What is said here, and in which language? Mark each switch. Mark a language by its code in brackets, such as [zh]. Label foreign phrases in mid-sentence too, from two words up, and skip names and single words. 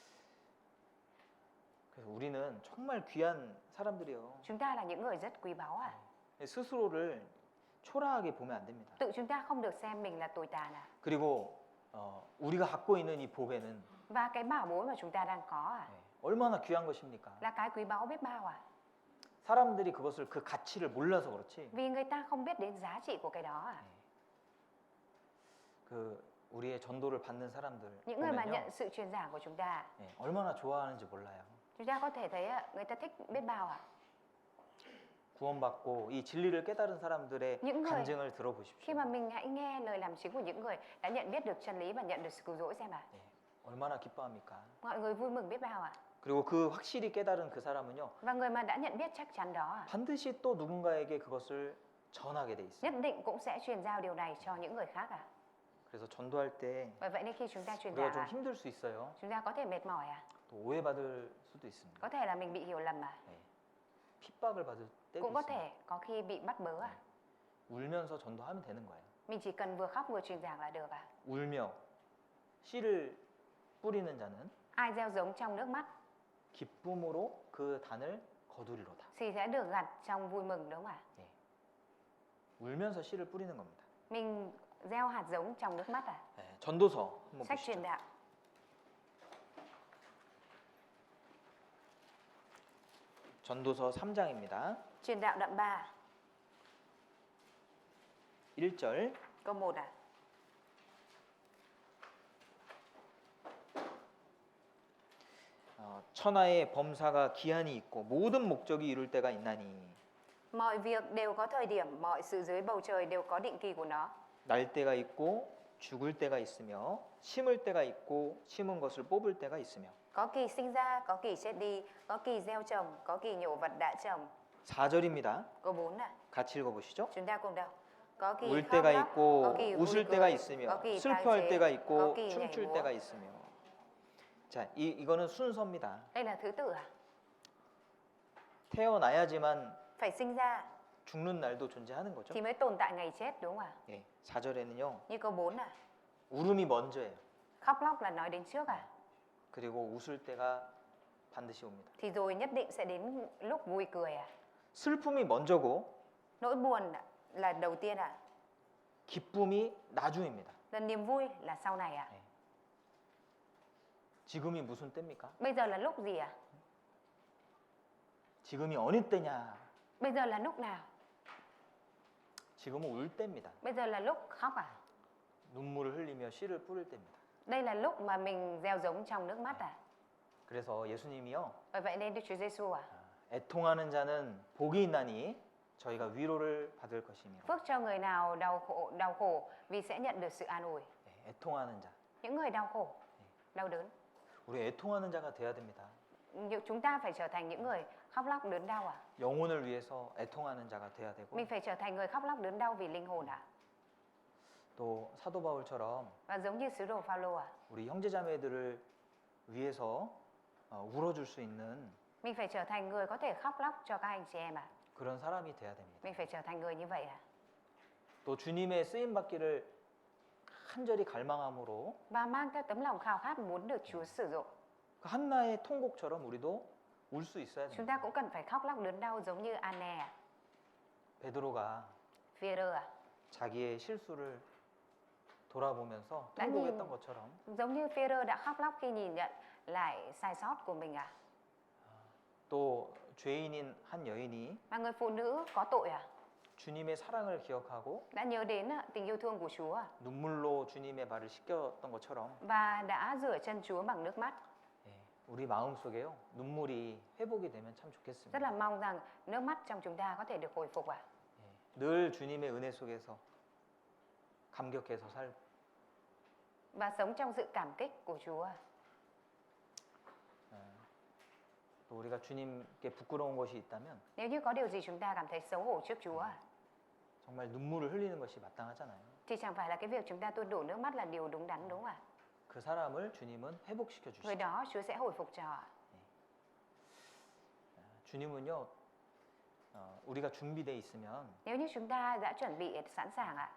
[ko] 그래서 우리는 정말 귀한 사람들이에요. [vi] Chúng ta là những người rất quý báu à? [ko] 스스로를 초라하게 보면 안 됩니다. [vi] Tự chúng ta không được xem mình là tồi tàn à? [ko] 그리고 우리가 갖고 있는 이 보배는 [vi] Và cái bảo bối mà chúng ta đang có à? [ko] 얼마나 귀한 것입니까? [vi] Là cái quý báu biết bao à? [ko] 사람들이 그것을 그 가치를 몰라서 그렇지. [vi] Vì người ta không biết đến giá trị của cái đó à? [ko] 그 우리의 전도를 받는 사람들 [vi] Những người mà [ko] 보면요, [vi] nhận sự truyền giảng của chúng ta, [ko] 얼마나 좋아하는지 몰라요. [vi] chúng ta có thể thấy người ta thích biết bao à? [ko] 구원받고 이 진리를 깨달은 사람들의 [vi] những người [ko] 간증을 [vi] khi [ko] 들어보십시오. [vi] mà mình hãy nghe lời làm chứng của những người đã nhận biết được chân lý và nhận được sự cứu rỗi xem à? [ko] 얼마나 기뻐합니까? [vi] Mọi người vui mừng biết bao à? [ko] 그리고 그 확실히 깨달은 그 사람은요, [vi] Và người mà đã nhận biết chắc chắn đó à? [ko] 반드시 또 누군가에게 그것을 전하게 돼 있어요. [vi] Nhất định cũng sẽ truyền giao điều này cho những người khác à? [ko] 그래서 전도할 때 [vi] Bởi vậy nên khi chúng ta truyền [ko] 우리가 [vi] giảng [ko] 좀 [vi] à, [ko] 힘들 수 있어요. [vi] chúng ta có thể mệt mỏi à? [ko] 또 오해받을 수도 있습니다. [vi] Có thể là mình bị hiểu lầm à? [ko] 핍박을 받을 때도 [vi] Cũng có [ko] 있습니다. [vi] thể có khi bị bắt bớ à? [ko] 울면서 전도하면 되는 거예요. [vi] Mình chỉ cần vừa khóc vừa truyền giảng là được à? [ko] 울며 씨를 뿌리는 자는 [vi] Ai gieo giống trong nước mắt [ko] 기쁨으로 그 단을 거두리로다. [vi] thì sẽ được gặt trong vui mừng đúng không ạ? [ko] 예. 울면서 씨를 뿌리는 겁니다. [vi] Mình gieo hạt giống trong nước mắt à? [ko] 예, 전도서 한번 [vi] Sách [ko] 보시죠. [vi] truyền đạo. [ko] 전도서 3장입니다. [vi] Truyền đạo đoạn 3, [ko] 1절 [vi] câu 1 à? [ko] 천하의 범사가 기한이 있고 모든 목적이 이룰 때가 있나니 [vi] Mọi việc đều có thời điểm, mọi sự dưới bầu trời đều có định kỳ của nó. [ko] 날 때가 있고 죽을 때가 있으며 심을 때가 있고 심은 것을 뽑을 때가 있으며 [vi] Có kỳ sinh ra, có kỳ chết đi, có kỳ gieo trồng, có kỳ nhổ vật đã trồng. [ko] 4절입니다. [vi] Câu 4 à? [ko] 같이 읽어보시죠. [vi] Chúng ta cùng đọc. Có kỳ [ko] 울 [vi] khóc [ko] 때가 [vi] lóc, [ko] 있고 [vi] có kỳ vui [ko] 웃을 때가 [vi] cười, có [ko] 있으며 [vi] kỳ tái [ko] 슬퍼할 [vi] chế, [ko] 때가 [vi] có [ko] 있고 [vi] kỳ nhảy [ko] 춤출 [vi] múa. [ko] 때가 있으며 자, 이거는 순서입니다. [vi] Đây là thứ tự à? [ko] 태어나야지만 [vi] Phải sinh ra [ko] 죽는 날도 존재하는 거죠. [vi] thì mới tồn tại ngày chết đúng không ạ? [ko] 예, 4절에는요. [vi] Như câu 4 à? [ko] 울음이 먼저예요. [vi] Khóc lóc là nói đến trước à? [ko] 그리고 웃을 때가 반드시 옵니다. [vi] Thì rồi nhất định sẽ đến lúc vui cười à? [ko] 슬픔이 먼저고 [vi] Nỗi buồn là đầu tiên à? [ko] 기쁨이 나중입니다. [vi] Là niềm vui là sau này à? [ko] 지금이 무슨 때입니까? [vi] Bây giờ là lúc gì à? [ko] 지금이 어느 때냐? [vi] Bây giờ là lúc nào? [ko] 지금은 울 때입니다. [vi] Bây giờ là lúc khóc à? [ko] 눈물을 흘리며 씨를 뿌릴 때입니다. [vi] Đây là lúc mà mình gieo giống trong nước mắt à? [ko] 그래서 예수님이요. [vi] Bởi vậy nên Đức Chúa Giêsu à? [ko] 애통하는 자는 복이 있나니 저희가 위로를 받을 것이며. [vi] Phước cho người nào đau khổ vì sẽ nhận được sự an ủi. [ko] 네, 애통하는 자. [vi] Những người đau khổ, đau đớn. [ko] 우리 애통하는 자가 돼야 됩니다. [vi] Chúng ta phải trở thành những người khóc lóc đớn đau à? [ko] 영혼을 위해서 애통하는 자가 돼야 되고 [vi] Mình phải trở thành người khóc lóc đớn đau vì linh hồn à? [ko] 또 사도 바울처럼 [vi] Và giống như sứ đồ Phaolô à? [ko] 우리 형제자매들을 위해서 울어줄 수 있는 [vi] Mình phải trở thành người có thể khóc lóc cho các anh chị em à? [ko] 그런 사람이 돼야 됩니다. [vi] Mình phải trở thành người như vậy à? [ko] 또 주님의 쓰임 받기를 간절히 갈망함으로 [vi] Và mang theo tấm lòng khao khát muốn được Chúa sử dụng. [ko] 그 한나의 통곡처럼 우리도 울 수 있어야 [vi] Chúng ta [ko] 됩니다. [vi] cũng cần phải khóc lóc đớn đau giống như Anne à? [ko] 베드로가 [vi] Phi-e-rơ à? [ko] 자기의 실수를 돌아보면서 [vi] đã [ko] 통곡했던 것처럼 [vi] Giống như Phi-e-rơ đã khóc lóc khi nhìn nhận lại sai sót của mình à? [ko] 또 죄인인 한 여인이 [vi] Mà người phụ nữ có tội à? [ko] 주님의 사랑을 기억하고 [vi] Đã nhớ đến tình yêu thương của Chúa à? [ko] 눈물로 주님의 발을 씻겼던 것처럼 [vi] Và đã rửa chân Chúa bằng nước mắt. [ko] 예, 우리 마음속에요 눈물이 회복이 되면 참 [vi] Rất [ko] 좋겠습니다. [vi] là mong rằng nước mắt trong chúng ta có thể được hồi phục à? [ko] 예, 늘 주님의 은혜 속에서 감격해서 살고 [vi] Và sống trong sự cảm kích của Chúa à? [ko] 또 우리가 주님께 부끄러운 것이 있다면 [vi] Nếu như có điều gì chúng ta cảm thấy xấu hổ trước Chúa à? [ko] 정말 눈물을 흘리는 것이 마땅하잖아요. [vi] Thì chẳng phải là cái việc chúng ta tuôn đổ nước mắt là điều đúng đắn đúng không ạ? [ko] 그 사람을 주님은 회복시켜 [vi] Người [ko] 주시죠. [vi] đó Chúa sẽ hồi phục cho ạ. [ko] 주님은요 우리가 준비돼 있으면 [vi] Nếu như chúng ta đã chuẩn bị sẵn sàng ạ,